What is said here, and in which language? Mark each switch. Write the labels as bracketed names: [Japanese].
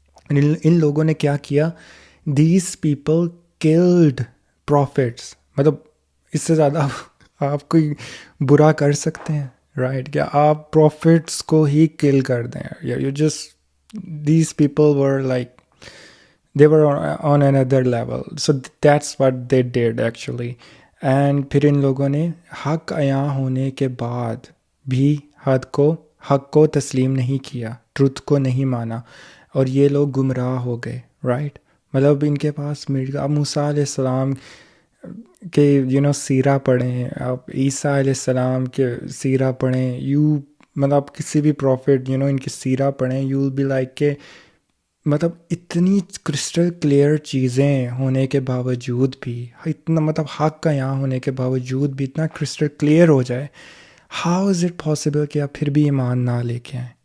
[Urdu] ان لوگوں نے کیا کیا, [English] These people called prophets. [Urdu] مطلب اس سے زیادہ آپ کوئی برا کر سکتے ہیں, رائٹ, کہ آپ پروفٹس کو ہی کل کر دیں. [English] You just these people were like they were on another level. So that's what they did actually. [Urdu] And پھر ان لوگوں نے حق عیاں ہونے کے بعد بھی حق کو تسلیم نہیں کیا, ٹروتھ کو نہیں مانا, اور یہ لوگ گمراہ ہو گئے, رائٹ. مطلب ان کے پاس آپ موسیٰ علیہ السلام کے سیرہ پڑھیں, آپ عیسیٰ علیہ السلام کے سیرہ پڑھیں, مطلب کسی بھی پروفٹ ان کی سیرہ پڑھیں, [English] you will be like [Urdu] کہ مطلب اتنی کرسٹل کلیئر چیزیں ہونے کے باوجود بھی, اتنا مطلب حق کا یہاں ہونے کے باوجود بھی اتنا کرسٹل کلیئر ہو جائے, [English] how is it possible [Urdu] کہ آپ پھر بھی ایمان نہ لے کے آئیں.